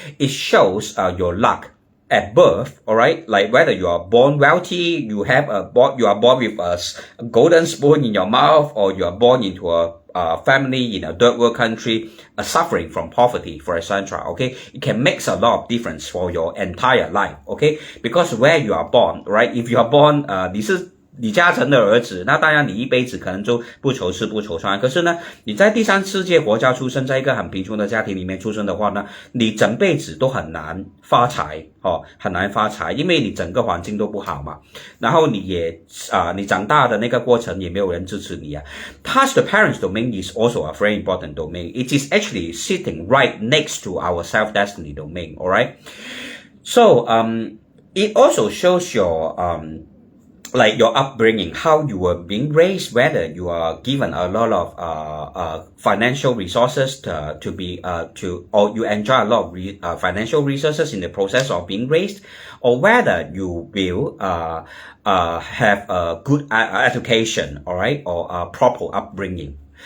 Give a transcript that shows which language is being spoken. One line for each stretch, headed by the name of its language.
English: It shows your luck at birth, all right, like whether you are born wealthy, you are born with a golden spoon in your mouth, or you are born into a family in a third world country suffering from poverty, for example. Okay, it can make a lot of difference for your entire life. Okay, because where you are born, right? If you are born,
Chinese: 你是李嘉诚的儿子，那当然你一辈子可能就不愁吃不愁穿。可是呢，你在第三世界国家出生，在一个很贫穷的家庭里面出生的话呢，你整辈子都很难发财很难发财，因为你整个环境都不好嘛。然后你也你长大的那个过程也没有人支持你啊。
English: Thus, the parents domain is also a very important domain. It is actually sitting right next to our self-destiny domain. All right. So it also shows your like your upbringing, how you were being raised, whether you are given a lot of financial resources or you enjoy a lot of financial resources in the process of being raised, or whether you will have a good education, all right, or a proper upbringing.